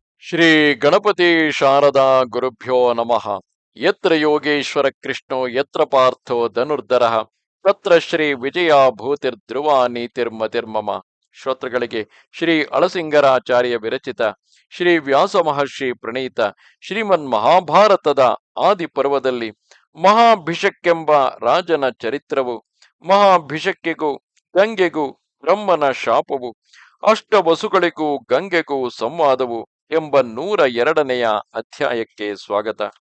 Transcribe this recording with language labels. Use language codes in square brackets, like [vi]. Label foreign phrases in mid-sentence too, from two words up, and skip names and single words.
[sa] ಶ್ರೀ ಗಣಪತಿ ಶಾರದಾ ಗುರುಭ್ಯೋ ನಮಃ. ಯತ್ರ ಯೋಗೇಶ್ವರ ಕೃಷ್ಣೋ ಯತ್ರ ಪಾರ್ಥೋ ಧನುರ್ಧರಃ ತತ್ರ ಶ್ರೀ ವಿಜಯ ಭೂತಿರ್ಧ್ರುವ ನೀತಿರ್ಮತಿರ್ಮಮ. [kn] ಶ್ರೋತೃಗಳಿಗೆ ಶ್ರೀ ಅಳಸಿಂಗರಾಚಾರ್ಯ ವಿರಚಿತ ಶ್ರೀ ವ್ಯಾಸ ಮಹರ್ಷಿ ಪ್ರಣೀತ ಶ್ರೀಮನ್ ಮಹಾಭಾರತದ ಆದಿ ಪರ್ವದಲ್ಲಿ ಮಹಾಭಿಷಕ್ಕೆಂಬ ರಾಜನ ಚರಿತ್ರವು, ಮಹಾಭಿಷಕ್ಕಿಗೂ ಗಂಗೆಗೂ ಬ್ರಹ್ಮನ ಶಾಪವು, ಅಷ್ಟವಸುಗಳಿಗೂ ಗಂಗೆಗೂ ಸಂವಾದವು ಎಂಬ 102ನೆಯ ಅಧ್ಯಾಯಕ್ಕೆ ಸ್ವಾಗತ.